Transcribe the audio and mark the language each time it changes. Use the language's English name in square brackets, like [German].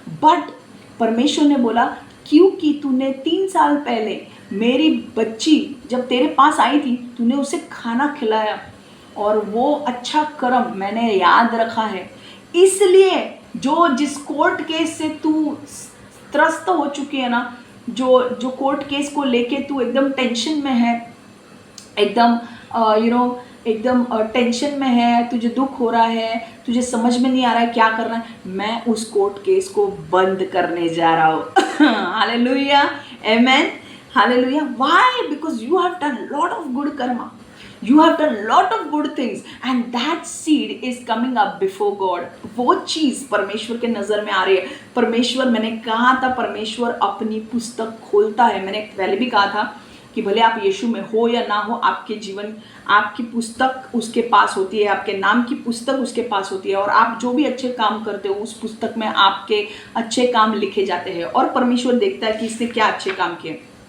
[Hindi] But परमेश्वर ने बोला क्योंकि तूने 3 साल पहले मेरी बच्ची जब तेरे पास आई थी, तूने उसे खाना खिलाया और वो अच्छा कर्म मैंने याद रखा है, इसलिए जिस कोर्ट केस से तू त्रस्त हो चुकी है ना, जो कोर्ट केस को लेके तू एकदम टेंशन में है, एकदम एकदम टेंशन में है, तुझे दुख हो रहा है, तुझे समझ में नहीं आ रहा है क्या करना है, मैं उस कोर्ट केस को बंद करने जा रहा हूँ। Hallelujah, amen, hallelujah. [English] Why? Because you have done lot of good karma, you have done lot of good things and that seed is coming up before God। [Hindi] वो चीज़ परमेश्वर के नज़र में आ रही है। परमेश्वर, मैंने कहा था परमेश्वर अपनी पुस्तक खोलता है। मैंने पहले भी कहा था कि भले आप यीशु में हो या ना हो, आपके जीवन, आपकी पुस्तक उसके पास होती है, आपके नाम की पुस्तक उसके पास होती है, और आप जो भी अच्छे काम करते हो उस पुस्तक में आपके अच्छे काम लिखे जाते हैं, और परमेश्वर देखता है कि इसने क्या अच्छे काम किए।